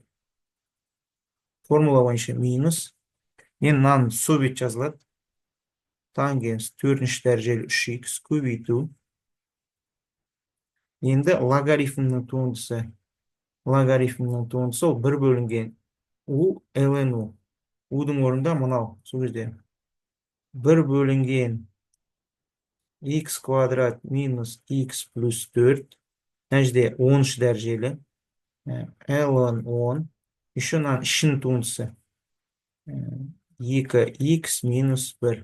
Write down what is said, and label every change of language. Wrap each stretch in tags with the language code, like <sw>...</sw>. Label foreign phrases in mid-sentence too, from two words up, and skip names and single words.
<kk>Формула бойынша минус. Енді мынаны сөбет жазылады. Тангенс 4-ші дәрежелі 3x көбейту. Енді логарифмнің туындысы ол 1 бөлінген u ln u. U-дің орнында мынау сол жерде 1 бөлінген x квадрат минус x плюс 4. Мына жерде 10-ші дәрежелі ln 10. Еще мына ішінің туындысы 2x минус 1.</kk>